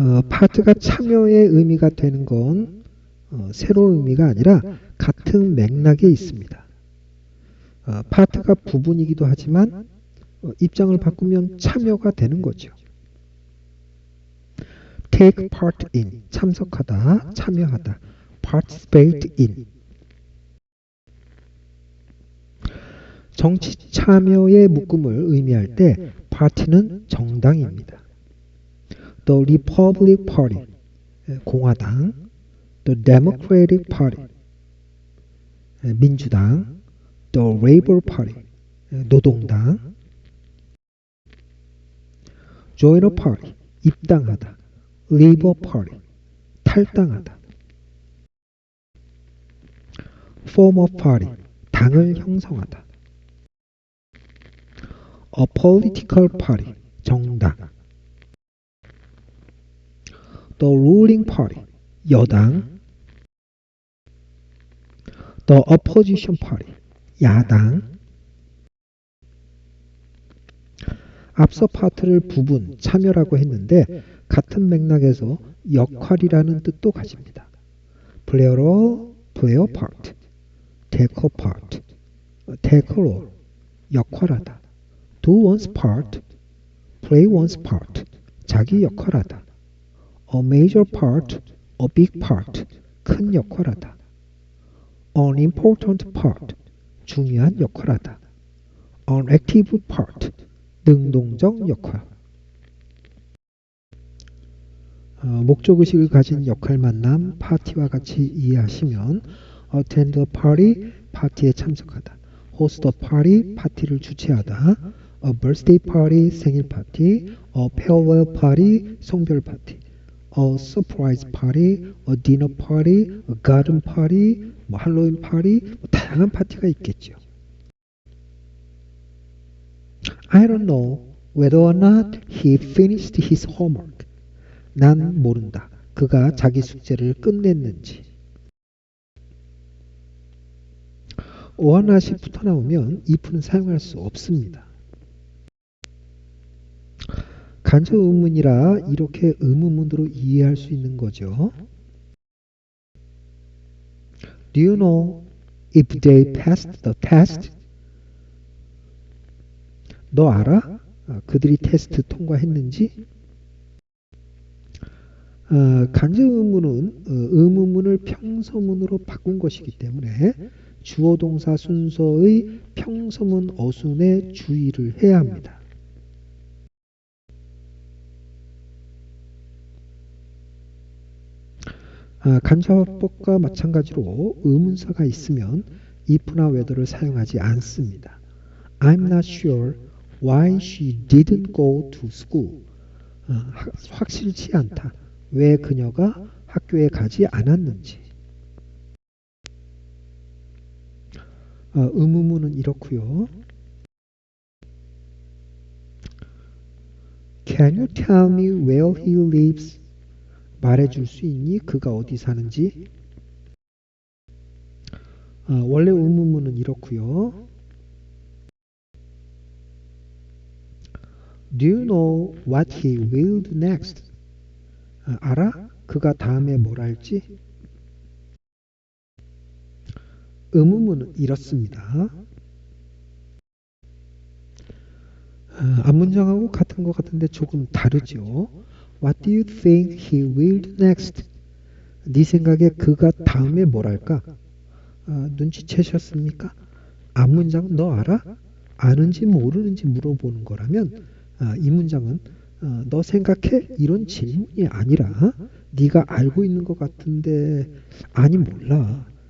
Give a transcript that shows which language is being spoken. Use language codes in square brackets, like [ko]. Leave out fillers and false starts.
[ko] 파트가 참여의 의미가 되는 건 새로운 의미가 아니라 같은 맥락에 있습니다. 파트가 부분이기도 하지만 입장을 바꾸면 참여가 되는 거죠. [en] take part in, [ko] 참석하다, 참여하다. [en] participate in. [ko] 정치 참여의 묶음을 의미할 때 파티는 정당입니다. [en] The Republic Party, 공화당. The Democratic Party, 민주당. The Labour Party, 노동당. Join a party, 입당하다. Leave a party, 탈당하다. Form a party, [ko] 당을 형성하다. [en] A political party, 정당. The ruling party, 여당. The opposition party, 야당. [ko] 앞서 파트를 부분, 참여라고 했는데 같은 맥락에서 역할이라는 뜻도 가집니다. [en] play a role, play a part. take a part, take a role. 역할하다. do one's part, play one's part. [ko] 자기 역할하다. [en] a major part, a big part. [ko] 큰 역할하다. [en] an important part, [ko] 중요한 역할하다. [en] an active part, [ko] 능동적 역할. 목적의식을 가진 역할 만남, 파티와 같이 이해하시면 [en] attend a party, [ko] 파티에 참석하다. [en] host a party, [ko] 파티를 주최하다. [en] a birthday party, [ko] 생일 파티. [en] a farewell party, [ko] 送별 파티. [en] a surprise party, a dinner party, a garden party, [ko] 할로윈 파티, 다양한 파티가 있겠죠. [en] I don't know whether or not he finished his homework. [ko] 난 모른다. 그가 자기 숙제를 끝냈는지. or not이 붙어 나오면 if는 사용할 수 없습니다. 간접 의문이라 이렇게 의문문으로 이해할 수 있는 거죠. [en] Do you know if they passed the test? [ko] 너 알아? 그들이 테스트 통과했는지? 간접 의문은 의문문을 평서문으로 바꾼 것이기 때문에 주어 동사 순서의 평서문 어순에 주의를 해야 합니다. 간접법과 마찬가지로 의문사가 있으면 if나 whether를 사용하지 않습니다. [en] I'm not sure why she didn't go to school. [ko] 확실치 않다. 왜 그녀가 학교에 가지 않았는지. 의문문은 이렇고요. [en] Can you tell me where he lives? [ko] 말해줄 수 있니? 그가 어디 사는지? 원래 의문문은 이렇고요. [en] Do you know what he will do next? [ko] 알아? 그가 다음에 뭘 할지? 의문문은 이렇습니다. 앞문장하고 같은 것 같은데 조금 다르죠. [en] What do you think he will do next? [ko] 네 생각에 그가 다음에 뭘 할까? 눈치채셨습니까? 앞문장은 너 알아? 아는지 모르는지 물어보는 거라면 이 문장은 너 생각해? 이런 질문이 아니라 네가 알고 있는 것 같은데 아니 몰라.